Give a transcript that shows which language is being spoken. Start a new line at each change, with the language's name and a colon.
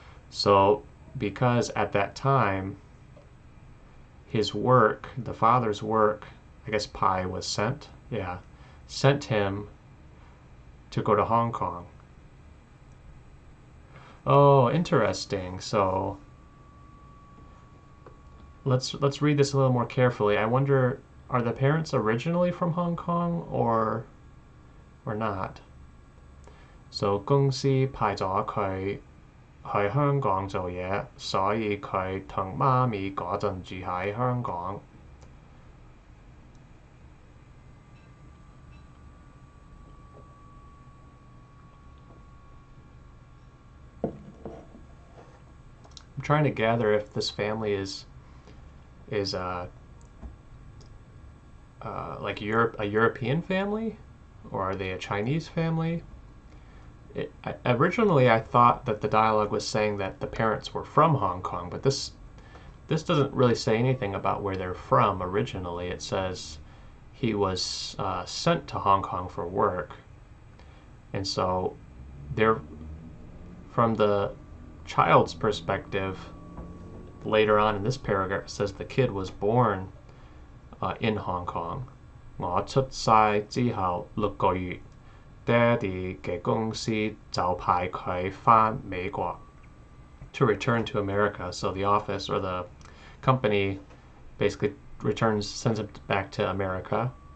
English: So because at that time his work, the father's work, I guess Pai was sent, sent him to go to Hong Kong. Oh, interesting. So let's read this a little more carefully. I wonder, are the parents originally from Hong Kong or not?
Cantonese: So 公司派咗佢去香港做嘢，所以佢同媽咪嗰陣住喺香港。
English: I'm trying to gather if this family is like a European family, or are they a Chinese family? Originally, I thought that the dialogue was saying that the parents were from Hong Kong, but this doesn't really say anything about where they're from originally. It says he was sent to Hong Kong for work, and so they're from the child's perspective. Later on in this paragraph, it says the kid was born in Hong Kong.
Cantonese: 我出世之後6個月。爹哋嘅公司就派佢返美國
English: to return to America. So the office or the company basically sends him back to America.